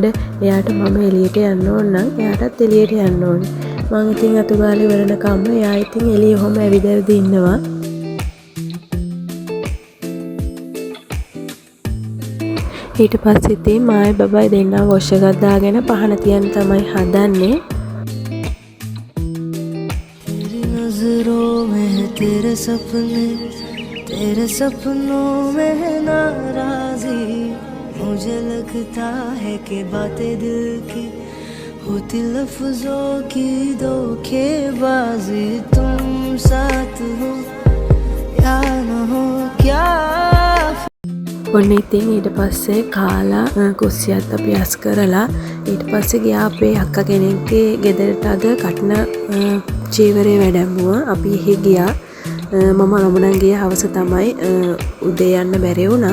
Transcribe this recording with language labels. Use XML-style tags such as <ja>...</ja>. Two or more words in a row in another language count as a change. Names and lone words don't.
<si>එයාට මම එළියට යන්න ඕන නම් එයාටත් එළියට යන්න ඕනේ. මම ඉතින් අතු ගාලා ඉවරනකම් එයා ඉතින් එළිය ඔහම ඇවිදවි ඉන්නවා. ඊට පස්සේ ඉතින් මායි බබයි දෙන්නා වොෂ් එකක් දාගෙන පහන තියන්න තමයි හදන්නේ.</si> <hi>तेरे सपनों में है नाराजी मुझे लगता है कि बातें दिल की होती लफ्जों की धोखेबाजी तुम साथ हो या न हो क्या.</hi> <si>ඔන්න ඉතින් ඊට පස්සේ කාලා කුස්සියත් අපි අස් කරලා ඊට පස්සේ ගියා අපේ අක්කා කෙනෙක්ගේ ගෙදරට අද කටන චීවරේ වැඩමුවා. අපි එහි ගියා. මම ළමුණන් ගිය හවස තමයි උදේ යන්න බැරි වුණා.</si>